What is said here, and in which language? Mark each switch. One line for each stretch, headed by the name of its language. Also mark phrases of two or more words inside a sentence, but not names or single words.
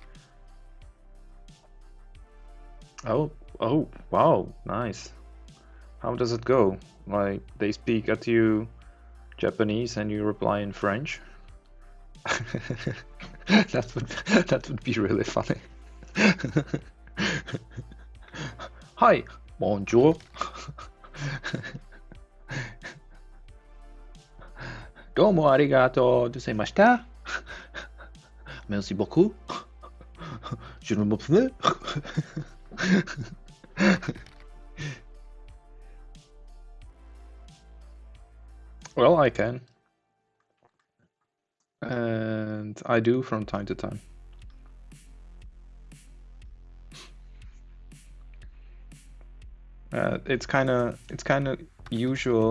English: Oh, wow, nice. How does it go? Like, they speak at you Japanese and you reply in French? that would be really funny. Hi,
French: bonjour.
Japanese: どうもありがとうございました。
French: Merci beaucoup. Je ne me plais.
English: Well, I can. And I do from time to time. It's kind of usual.